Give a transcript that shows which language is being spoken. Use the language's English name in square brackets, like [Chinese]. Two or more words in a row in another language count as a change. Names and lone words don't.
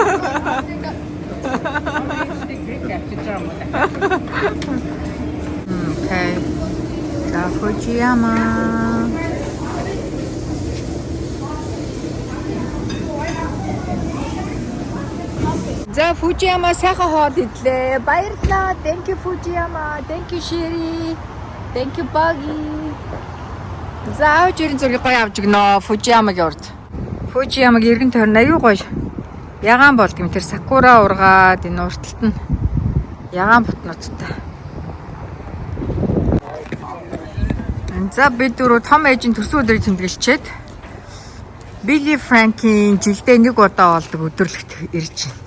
[Mongolian] Окей. За Фужияма. За Фужияма сайхан хоол идлээ. Баярлалаа. [English] Thank you Фужияма. Thank you Shiri. Thank you Buggy. [Mongolian] За авч ирэн зургийг гоё авч өгнө. Фужиямагийн урд. Фужиямаг эргэн тойрон аюу гоё. Ягаан болд юм тэр сакура ургаад энэ урталт нь ягаан бутнуудтай. За бид дөрөв том ээжийн төрсөн өдрийг тэмдэглэчихэд Билли Франкийн жилдээ нэг удаа болдог өдөрлөгт ирж байна.